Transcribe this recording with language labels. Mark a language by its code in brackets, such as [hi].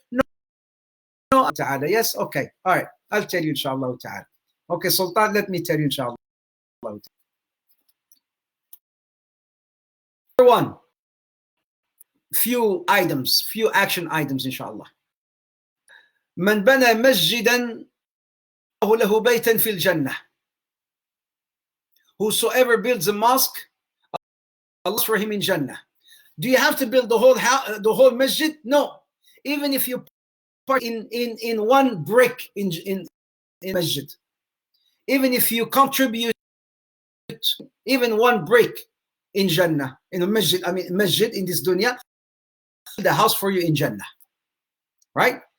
[en] No, ta'ala. Yes, okay. All right. I'll tell you, inshallah ta'ala. Okay, Sultan, let me tell you, inshallah. Number one, few action items, inshallah. [ar] من بنى مسجدا له بيتا في الجنة. [en] Whosoever builds a mosque, Allah for him in Jannah. Do you have to build the whole masjid? No. Even if you part in one brick in masjid, even if you contribute even one brick in Jannah, in a masjid, masjid in this dunya, the house for you in Jannah, right?